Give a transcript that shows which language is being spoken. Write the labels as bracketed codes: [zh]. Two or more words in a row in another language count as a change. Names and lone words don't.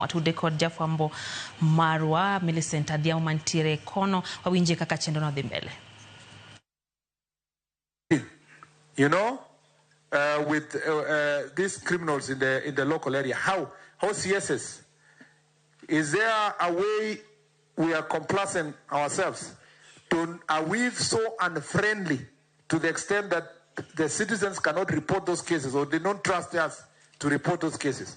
[luo] Watude kod jafwambo marwa Millicent Adiao mantiere kono wawinje kaka chenro no dhi mbele. [en] You know, with these criminals in the local area, how CSS, is there a way we are complacent ourselves? Are we so unfriendly to the extent that the citizens cannot report those cases, or they don't trust us to report those cases?